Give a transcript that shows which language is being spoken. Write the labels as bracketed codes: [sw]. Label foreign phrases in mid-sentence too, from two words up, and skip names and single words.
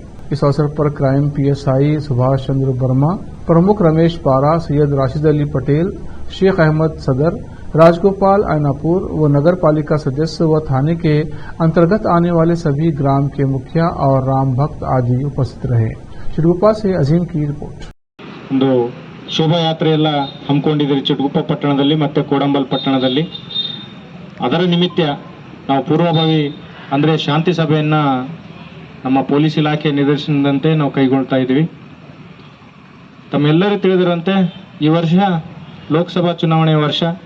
[hi] इस अवसर पर क्राइम पीएसआई सुभाष चंद्र वर्मा, प्रमुख रमेश पारा, सैयद राशिद अली पटेल, शेख अहमद सदर, राजगोपाल ऐनापुर व नगर पालिका सदस्य व थाने के अंतर्गत आने वाले सभी ग्राम के मुखिया और राम भक्त आदि उपस्थित रहे। चिटगुप्पा से अजीम की रिपोर्ट। [kn] ಒಂದು ಶೋಭಾಯಾತ್ರೆ ಎಲ್ಲ ಹಮ್ಮಿಕೊಂಡಿದ್ದೀರಿ ಚಿಟಗುಪ್ಪ ಪಟ್ಟಣದಲ್ಲಿ ಮತ್ತೆ ಕೋಡಂಬಲ್ ಪಟ್ಟಣದಲ್ಲಿ. ಅದರ ನಿಮಿತ್ತ ನಾವು ಪೂರ್ವಭಾವಿ ಅಂದರೆ ಶಾಂತಿ ಸಭೆಯನ್ನ ನಮ್ಮ ಪೊಲೀಸ್ ಇಲಾಖೆ ನಿರ್ದೇಶನದಂತೆ ನಾವು ಕೈಗೊಳ್ತಾ ಇದ್ದೀವಿ. ತಮ್ಮೆಲ್ಲರೂ ತಿಳಿದಿರಂತೆ ಈ ವರ್ಷ ಲೋಕಸಭಾ ಚುನಾವಣೆಯ ವರ್ಷ.